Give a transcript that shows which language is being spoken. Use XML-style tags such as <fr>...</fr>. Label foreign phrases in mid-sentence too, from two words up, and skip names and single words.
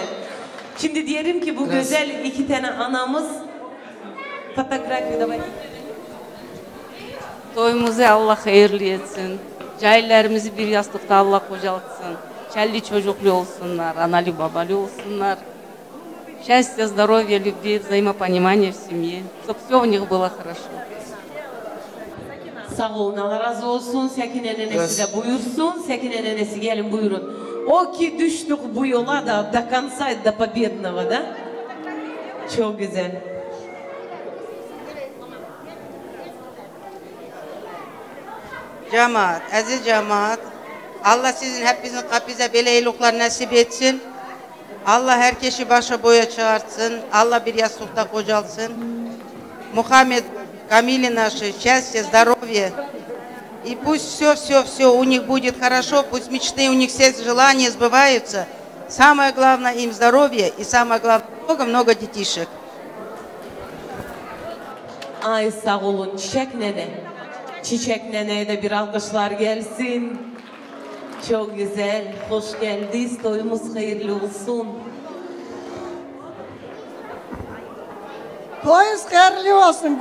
<tr>Şimdi diyelim ki bu güzel iki tane anamız fotoğrafı da var. Toyumuzu Allah hayırlı etsin. Cahillerimizi bir yastıkta Allah kocaltsın. Çelli çocuklu olsunlar, analı babalı olsunlar.</tr> <ru>Счастья, здоровья, любви, взаимопонимания в семье. Чтобы все у них было хорошо.</ru> <tr>Sağ olun, Allah razı olsun. Sekine nenesi de buyursun. Sekine nenesi gelin buyurun. O ki düştük bu yola da</tr> <ru>до конца, до победного,</ru> <tr>da. Çok güzel. Cemaat, aziz cemaat, Allah sizin hepinizin kapınıza böyle iyilikler nasip etsin. Allah herkesi başa boya çağırsın. Allah bir yastıkta kocalsın. Muhammed,</tr> <ru>Камиле наши, счастья, здоровья. И пусть все у них будет хорошо, пусть мечты у них все желания сбываются. Самое главное им здоровье и самое главное много детишек.</ru> <tr>Ay sağ olun Çiçek nene. Çiçek neneye de bir alkışlar gelsin. Çok güzel, hoş geldiniz. Toyumuz hayırlı olsun. Toyunuz hayırlı olsun.</tr>